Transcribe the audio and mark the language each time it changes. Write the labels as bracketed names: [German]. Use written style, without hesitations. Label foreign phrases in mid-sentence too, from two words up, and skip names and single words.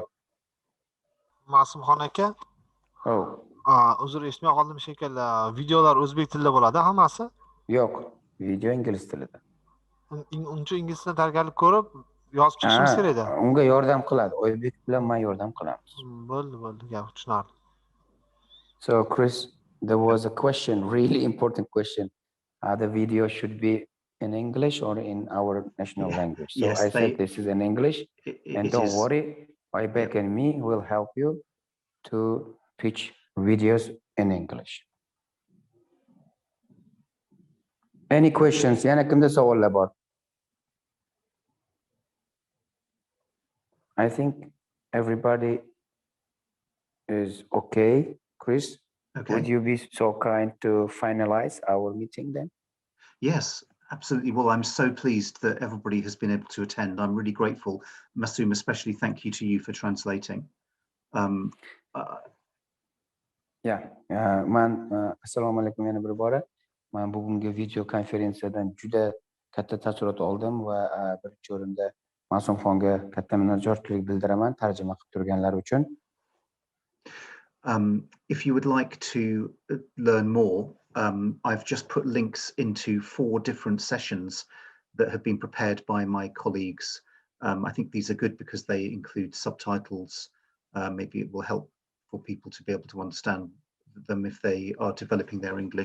[Uzbek] Ma'sumxon aka, uzr esmay qoldim shekilli. Videolar o'zbek tilida bo'ladi hammasi? Yo'q, video ingliz tilida. Uncha ingliz tilida tayyorgarlik ko'rib yozib chiqishimiz kerak edi. Unga yordam qiladi. Oybek bilan men yordam qilamiz. Bo'ldi, gap tushunarli. [English] So Chris, there was a question, really important question. The video should be in English or in our national language. So Yes, I said this is in English, and don't worry, Oybek and me will help you to pitch videos in English. Any questions? [Uzbek] Yana kimda savollar bor? [English] I think everybody is okay. Chris, would you be so kind to finalize our meeting then? Yes, absolutely. Well, I'm so pleased that everybody has been able to attend. I'm really grateful. Masoom, especially thank you to you for translating. [Uzbek] Man assalomu alaykum yana bir bora. Men bugungi video konferensiyadan juda katta taassurot oldim va birinchi o'rinda Ma'sumxonga katta minnatdorchilik bildiraman tarjima qilib turganlari uchun. [English] If you would like to learn more, I've just put links into 4 different sessions that have been prepared by my colleagues. I think these are good because they include subtitles. Maybe it will help for people to be able to understand them if they are developing their English.